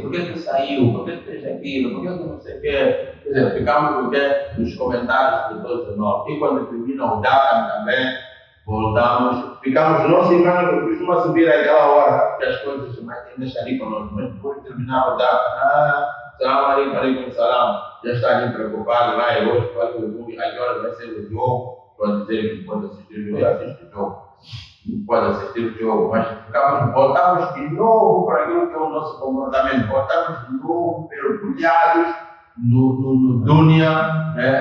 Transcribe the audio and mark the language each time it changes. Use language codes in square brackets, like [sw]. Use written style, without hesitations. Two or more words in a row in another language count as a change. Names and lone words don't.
[pt] Por que saiu? Por que fez aquilo? Por que não sei o quê? Quer dizer, ficamos nos comentários de todos nós. E quando termina o Dakar também, voltamos, ficamos, nosso irmão costuma subir aquela hora que as coisas mais ainda estão ali conosco, mas depois de terminar o Dakar, [ar] سلام عليكم سلام, [pt] já está ali preocupado, vai hoje, vai o jogo, agora vai ser o jogo, pode dizer que pode assistir o jogo, assiste o jogo, pode assistir o jogo, mas voltamos de novo para aquilo que é o nosso comportamento, voltamos de novo mergulhados no dunya,